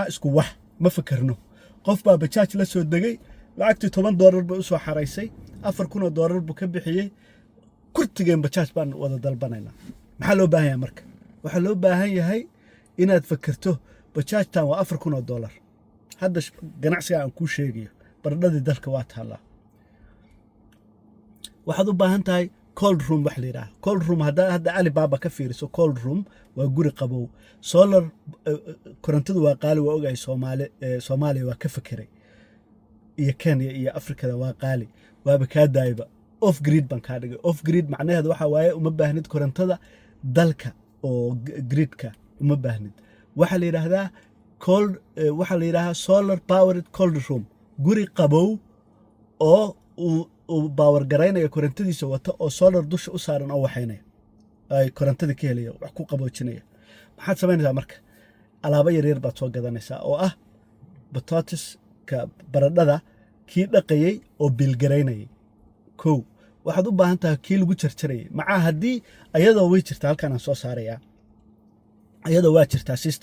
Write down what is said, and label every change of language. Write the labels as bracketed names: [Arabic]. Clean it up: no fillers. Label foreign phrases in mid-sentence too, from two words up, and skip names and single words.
[Somali] isku wax ma fakarno qof baa bajaaj la soo degay lacagtii $10 buu soo xaraysay $4,000 buu ka bixiyay kurtigeen bajaaj baan wada dalbanaynaa maxaa loo baahan yahay marka waxa loo baahan yahay inaad fakarto bajaajtan waa $4,000 hadda ganacsiga aan ku sheegayo baradhadii dalka waa taala waxaad u baahan tahay [English] cold room [Somali] wax leeyahay [English] cold room [Somali] hadda Alibaba ka fiiriso [English] cold room [Somali] waa guri qabow solar korontada waa qaali waa ogahay Soomaaliya waa ka fakiray iyo Kenya iyo Afrikada waa qaali waaba ka daayba [English] off grid [Somali] ban ka dhigay [English] off grid [Somali] macnaheedu waxa waaye uma baahnid korontada dalka oo gridka uma baahnid waxa la yiraahdaa cold waxa la yiraahdaa [English] solar powered cold room [Somali] guri qabow oo power gareynayo korontadiisa wata oo solar dusha u saaran oo waxaynay ay korontada ka helayo wax ku qaboojinaya maxaad sameynaysaa marka alaabo yar baad soo gadanaysaa oo ah potatoes ka baradhada kii dhaqayay oo bil gareynay waxaad u baahan tahay kii lagu jarjarayay macaa hadii ayadoo way jirta halkan aan soo saaraya ayadoo waa jirta systemkii